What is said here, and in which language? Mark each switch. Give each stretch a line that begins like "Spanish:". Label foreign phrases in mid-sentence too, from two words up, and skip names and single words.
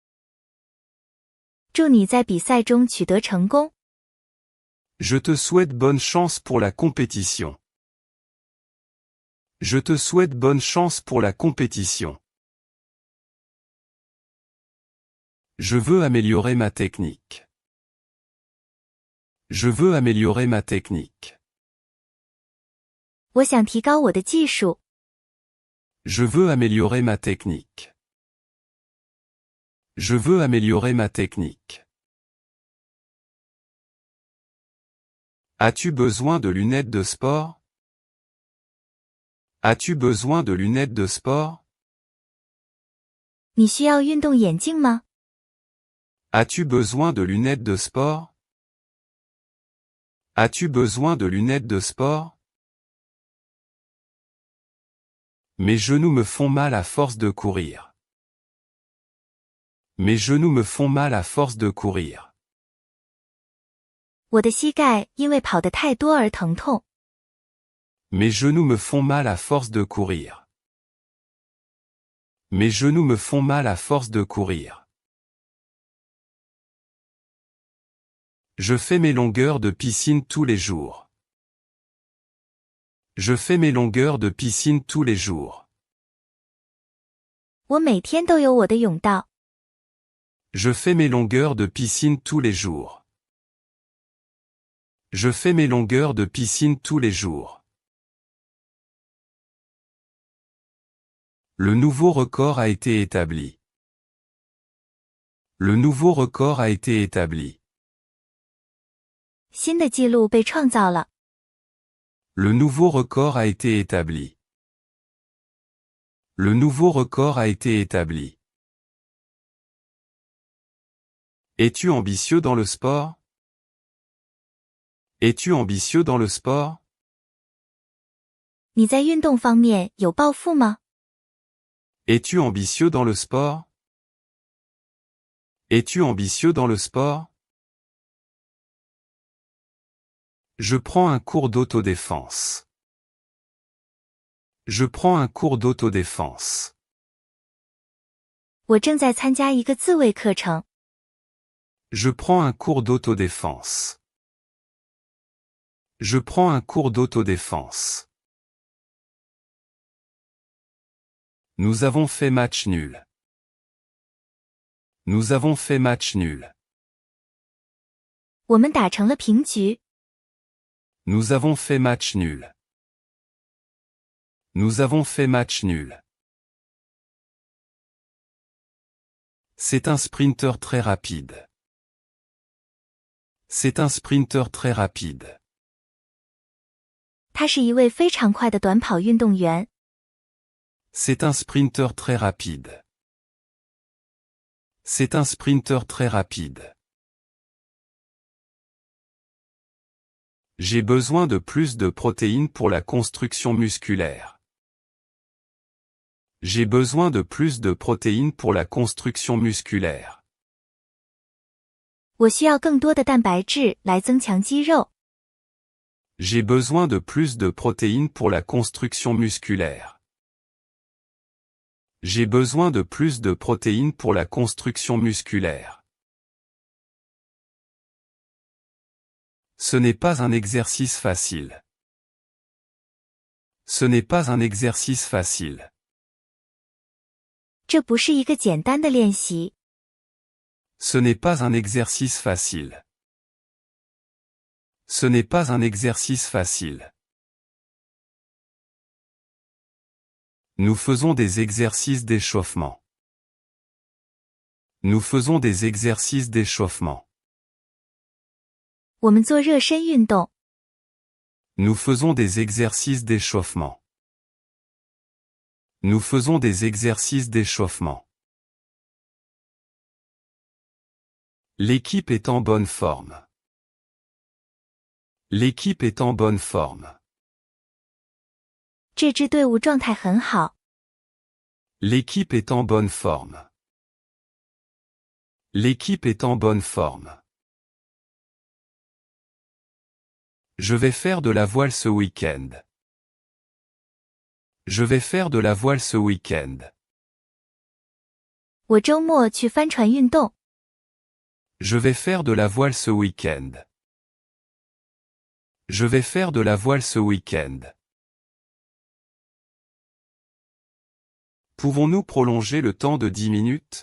Chinese: 祝你在比赛中取得成功。
French: Je te souhaite bonne chance pour la compétition. Je te souhaite bonne chance pour la compétition. Je veux améliorer ma technique. Je veux améliorer ma technique.
Chinese: 我想提高我的技术。
French: Je veux améliorer ma technique. Je veux améliorer ma technique. As-tu besoin de lunettes de sport? As-tu besoin de lunettes de sport?
Chinese: 你需要运动眼镜吗？
French: As-tu besoin de lunettes de sport? As-tu besoin de lunettes de sport? Mes genoux me font mal à force de courir. Mes genoux me font mal à force de courir.
Chinese: 我的膝盖因为跑得太多而疼痛。
French: Mes genoux me font mal à force de courir. Mes genoux me font mal à force de courir. Je fais mes longueurs de piscine tous les jours. Je fais mes longueurs de piscine tous les jours.
Chinese: 我每天都有我的泳道。
French: Je fais mes longueurs de piscine tous les jours. Je fais mes longueurs de piscine tous les jours. Le nouveau record a été établi. Le nouveau record a été établi.
Chinese: 新的纪录被创造了。
French: Le nouveau record a été établi. Le nouveau record a été établi. Es-tu ambitieux dans le sport? Es-tu ambitieux dans le sport?
Chinese: 你在运动方面有抱负吗？
French: Es-tu ambitieux dans le sport? Es-tu ambitieux dans le sport? Je prends un cours d'autodéfense. Je prends un cours d'autodéfense.
Chinese: 我正在参加一个自卫课程。
French: Je prends un cours d'autodéfense. Je prends un cours d'autodéfense. Nous avons fait match nul. Nous avons fait match nul.
Chinese: 我们打成了平局。
French: Nous avons fait match nul. Nous avons fait match nul. C'est un sprinter très rapide. C'est un sprinter très rapide.
Chinese: 他是一位非常快的短跑运动员。
French: C'est un sprinter très rapide. C'est un sprinter très rapide. J'ai besoin de plus de protéines pour la construction musculaire. J'ai besoin de plus de protéines pour la construction musculaire.
Chinese: 我需要更多的蛋白质来增强肌肉。
French: J'ai besoin de plus de protéines pour la construction musculaire. J'ai besoin de plus de protéines pour la construction musculaire. Ce n'est pas un exercice facile. Ce n'est pas un exercice facile.
Chinese: 这不是一个简单的练习。
French: Ce n'est pas un exercice facile. Ce n'est pas un exercice facile. Nous faisons des exercices d'échauffement. Nous faisons des exercices d'échauffement.
Chinese: 我们做热身运动。
French: Nous faisons des exercices d'échauffement. Nous faisons des exercices d'échauffement. L'équipe est en bonne forme. L'équipe est en bonne forme.
Chinese: 这支队伍状态很好。
French: L'équipe est en bonne forme. L'équipe est en bonne forme. Je vais faire de la voile ce week-end. Je vais faire de la voile ce week-end.
Chinese: 我周末去帆船运动。
French: Je vais faire de la voile ce week-end. Je vais faire de la voile ce week-end. Pouvons-nous prolonger le temps de 10 minutes?